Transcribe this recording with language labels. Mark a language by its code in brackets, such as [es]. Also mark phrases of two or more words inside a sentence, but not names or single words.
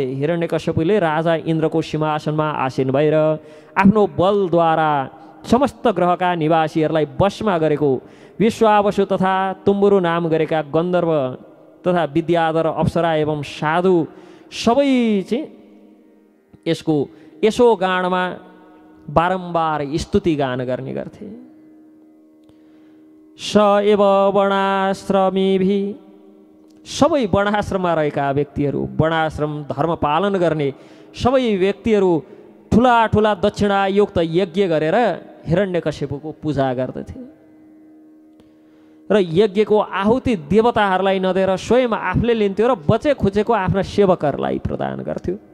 [ne] हिरण्यकश्यपुले राजा इन्द्रको सिंहासनमा आसीन भएर आफ्नो बलद्वारा समस्त ग्रहका निवासीहरूलाई वशमा गरेको विश्वावसु तथा तुम्बुरु नाम गरेका गन्धर्व तथा विद्याधर, अप्सरा एवं साधु सबै चाहिँ यसको यसो गानमा बारम्बार स्तुति गान गर्ने गर्थे। [sa] स एव वर्णाश्रमीभि, [ne] सबै वर्णाश्रममा रहेका व्यक्तिहरू, वर्णाश्रम धर्म पालन गर्ने सबै व्यक्तिहरू ठुला ठुला दक्षिणायुक्त यज्ञ गरेर हिरण्यकश्यपुको पूजा गर्दथे र यज्ञको आहुति देवताहरूलाई नदिएर स्वयं आफूले लिन्थ्यो र बचे खुचेको आफ्ना सेवकहरूलाई प्रदान गर्थ्यो।